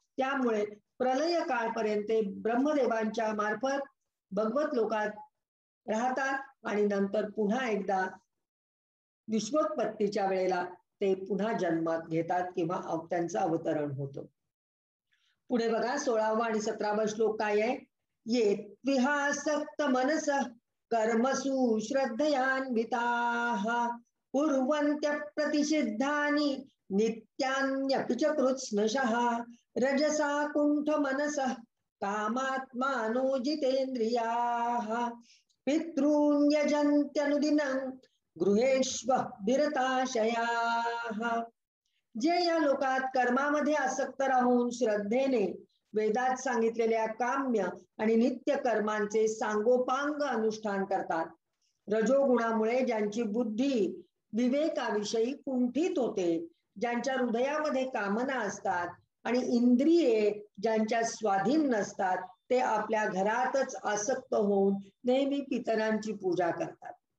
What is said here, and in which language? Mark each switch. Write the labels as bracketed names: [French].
[Marathi] त्यामुळे प्रलय काळपर्यंत ब्रह्मदेवांच्या मार्फत भगवत लोकात राहतात आणि नंतर पुन्हा एकदा विश्वोत्पत्तीच्या वेळेला ते पुन्हा जन्मात घेतात किंवा त्यांचं अवतरण होतं. पुढे बघा 16वा आणि 17वा श्लोक काय आहे. [Sanskrit] ये विहासक्त मनस कर्मसु श्रद्धयान्विताः कुर्वन्त्य प्रतिषिद्धानि नित्यान्यपि च कृत्स्नशः रजसा कुण्ठ मनसः कामात्मानो जितेन्द्रियाः पितॄन् यजन्त्यनुदिनं गृहेष्व विरताशयाः. [Marathi] जे या लोकात कर्मामध्ये आसक्त राहून श्रद्धेने वेदात सांगितलेल्या काम्य आणि नित्य कर्मांचे सांगोपांग अनुष्ठान करतात. रजोगुणामुळे ज्यांची बुद्धी विवेकाविषयी कुंठित होते, ज्यांच्या हृदयामध्ये कामना असतात आणि इंद्रिये ज्यांच्या स्वाधीन नसतात, ते आपल्या घरातच आसक्त होऊन नेहमी पितरांची पूजा करतात.